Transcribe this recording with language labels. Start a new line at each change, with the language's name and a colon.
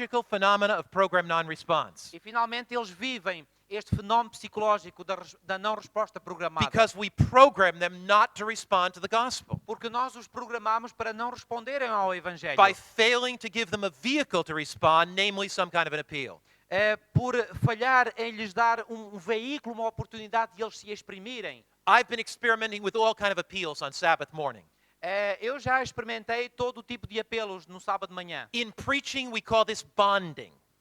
English: phenomena of program non-response.
Portuguese: finalmente eles vivem este fenómeno psicológico da não resposta programada.
English: Because we program them not to respond to the gospel.
Portuguese: Porque nós os programamos para não responderem ao Evangelho.
English: By failing to give them a vehicle to respond, namely some kind of an appeal.
Portuguese: Por falhar em lhes dar um veículo, uma oportunidade de eles se exprimirem.
English: I've been experimenting with all kind of appeals on Sabbath morning.
Portuguese: Eu já experimentei todo o tipo de apelos no sábado de manhã.
English: In preaching, we call this bonding.